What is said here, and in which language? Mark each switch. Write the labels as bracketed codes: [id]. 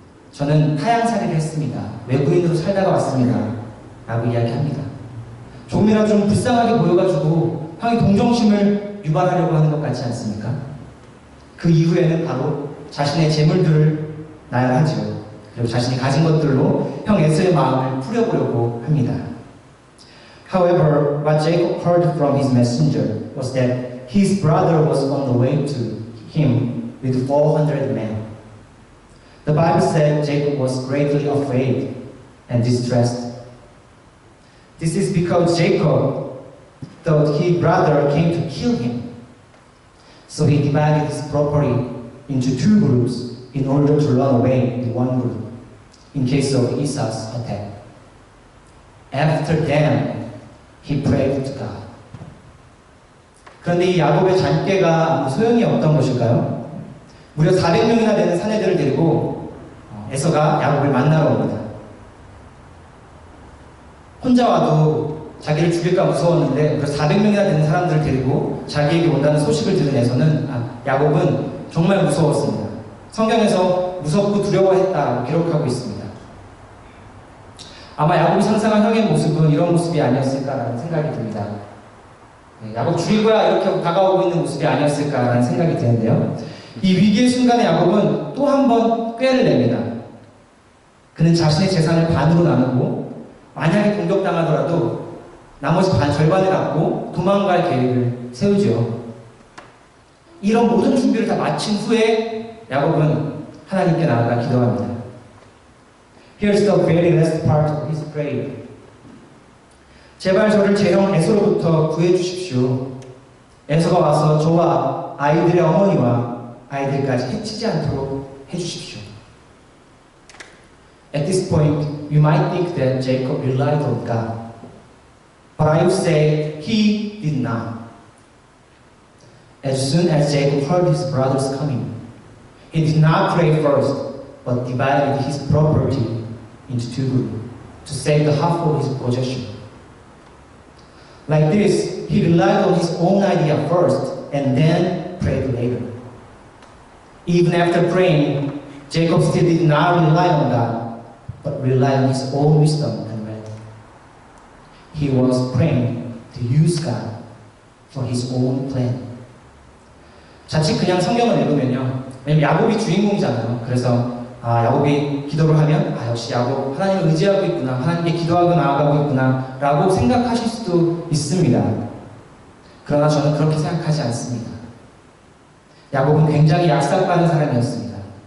[ko] 저는 타향살이를 했습니다. 외부인으로 살다가 왔습니다. 라고 이야기합니다. 조금이라도 좀 불쌍하게 보여가지고 형이 동정심을 유발하려고 하는 것 같지 않습니까? 그 이후에는 바로 자신의 재물들을 나열하죠. 그리고 자신이 가진 것들로 형 에서의 마음을 풀어보려고 합니다. [en] However, what Jacob heard from his messenger was that his brother was on the way to him with 400 men. The Bible said Jacob was greatly afraid and distressed. This is because Jacob thought his brother came to kill him. So he divided his property into two groups in order to run away with one group in case of Esau's attack. After that, he prayed to God. [ko] 그런데 이 야곱의 잔꾀가 아무 소용이 없던 것일까요? 무려 400명이나 되는 사내들을 데리고 에서가 야곱을 만나러 옵니다. 혼자 와도 자기를 죽일까 무서웠는데 무려 400명이나 되는 사람들을 데리고 자기에게 온다는 소식을 들은 에서는 야곱은 정말 무서웠습니다. 성경에서 무섭고 두려워했다고 기록하고 있습니다. 아마 야곱이 상상한 형의 모습은 이런 모습이 아니었을까라는 생각이 듭니다. 야곱 죽일 거야 이렇게 다가오고 있는 모습이 아니었을까라는 생각이 드는데요. 이 위기의 순간에 야곱은 또 한 번 꾀를 냅니다. 그는 자신의 재산을 반으로 나누고 만약에 공격당하더라도 나머지 절반을 갖고 도망갈 계획을 세우죠. 이런 모든 준비를 다 마친 후에 야곱은 하나님께 나아가 기도합니다. [en] Here's the very last part of his prayer. [ko] 제발 저를 제 형 에서로부터 구해주십시오. 에서가 와서 저와 아이들의 어머니와 아이들까지 해치지 않도록 해주십시오. [en] At this point, you might think that Jacob relied on God. But I would say he did not. As soon as Jacob heard his brothers coming, he did not pray first, but divided his property into two groups to save the half of his possession. Like this, he relied on his own idea first and then prayed later. Even after praying, Jacob still did not rely on God, but relied on his own wisdom and wealth. He was praying to use God for his own plan. [ko] 자칫 그냥 성경을 읽으면요. 왜냐면 야곱이 주인공이잖아요. 그래서 야곱이 기도를 하면 역시 야곱 하나님을 의지하고 있구나, 하나님께 기도하고 나아가고 있구나 라고 생각하실 수도 있습니다. 그러나 저는 그렇게 생각하지 않습니다. 야곱은 굉장히 약삭빠른 사람이었습니다.